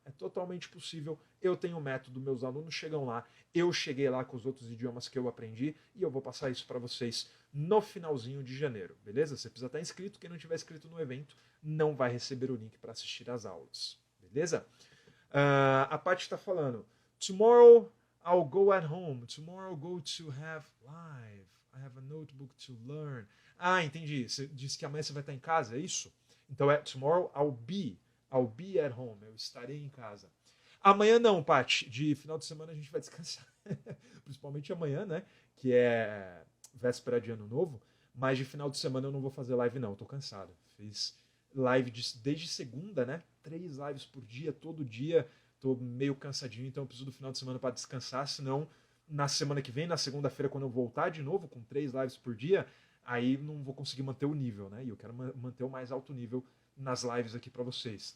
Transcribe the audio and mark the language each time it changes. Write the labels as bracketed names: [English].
[Portuguese] É totalmente possível, eu tenho um método, meus alunos chegam lá, eu cheguei lá com os outros idiomas que eu aprendi e eu vou passar isso para vocês no finalzinho de janeiro, beleza? Você precisa estar inscrito, quem não tiver inscrito no evento não vai receber o link para assistir às aulas, beleza? A Paty está falando: [English] tomorrow I'll go at home. Tomorrow I'll go to have live. I have a notebook to learn. [Portuguese] Ah, entendi. Você disse que amanhã você vai estar em casa, é isso? [English] Então tomorrow I'll be at home. [Portuguese] Eu estarei em casa. Amanhã não, Paty. De final de semana a gente vai descansar. Principalmente amanhã, né? Que é véspera de ano novo. Mas de final de semana eu não vou fazer live, não. Eu tô cansado. Fiz live desde segunda, né? 3 lives por dia, todo dia. Tô meio cansadinho, então eu preciso do final de semana para descansar, senão na semana que vem, na segunda-feira, quando eu voltar de novo com 3 lives por dia, aí não vou conseguir manter o nível, né? E eu quero manter o mais alto nível nas lives aqui para vocês.